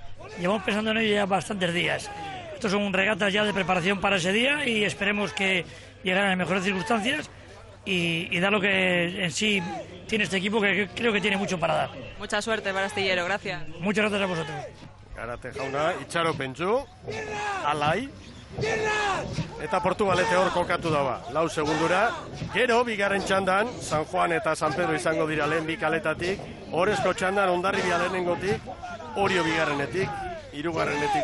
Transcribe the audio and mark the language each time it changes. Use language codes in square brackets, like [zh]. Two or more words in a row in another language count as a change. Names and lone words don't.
[es] Llevamos pensando en ello ya bastantes días. Estos son regatas ya de preparación para ese día y esperemos que llegaran en mejores circunstancias y dar lo que en sí tiene este equipo, que creo que tiene mucho para dar. Mucha suerte para Astillero, gracias. Muchas gracias a vosotros. [eu] Karate jauna, itxaropentsu, alai, eta Portugalete hor kokatu daba, 4 segundura. Gero, bigarren txandan, San Juan eta San Pedro izango dira lehen bi kaletatik, Orezko txandan Hondarribia lehenengotik, Orio bigarrenetik, 3.